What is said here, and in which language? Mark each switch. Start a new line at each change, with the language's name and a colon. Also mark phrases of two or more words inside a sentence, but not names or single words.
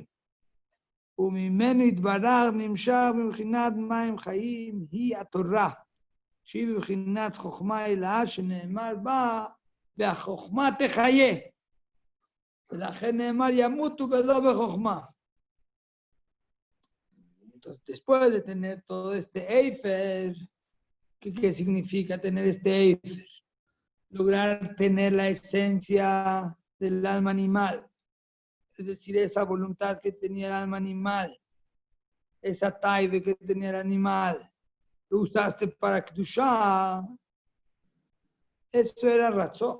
Hebrew: וממנו יתברך נמשך מבחינת מים חיים, היא התורה, שהיא בבחינת חוכמה אלאה, שנאמר בה, והחוכמה תחיה. ולכן נאמר ימותו ולא בחוכמה.
Spanish: Entonces, después de tener todo este eifer, ¿qué significa tener este eifer? Lograr tener la esencia del alma animal. Es decir, esa voluntad que tenía el alma animal, esa taibe que tenía el animal, lo usaste para Kedushá, eso era razón.